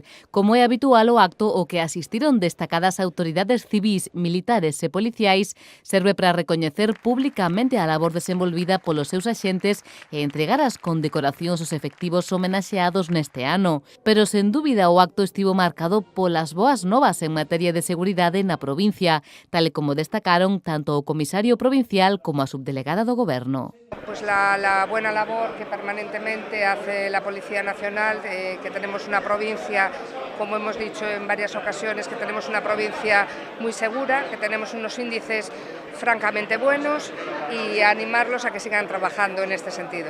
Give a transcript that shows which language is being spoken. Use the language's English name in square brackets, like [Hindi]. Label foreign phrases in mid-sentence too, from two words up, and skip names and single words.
[Galician] Como é habitual, o acto o que asistiron destacadas autoridades civís, militares e policiais serve para recoñecer públicamente a labor desenvolvida polos seus axentes e entregar as condecoracións aos efectivos homenaxeados neste ano. Pero, sen dúbida, o acto estivo marcado polas boas novas en materia de seguridade na provincia, tal e como destacaron tanto o comisario provincial como a subdelegada do Goberno. [Spanish] Pues la buena labor que permanentemente hace la Policía Nacional, que tenemos una provincia, como hemos dicho en varias ocasiones, que tenemos una provincia muy segura, que tenemos unos índices francamente buenos y animarlos a que sigan trabajando en este sentido.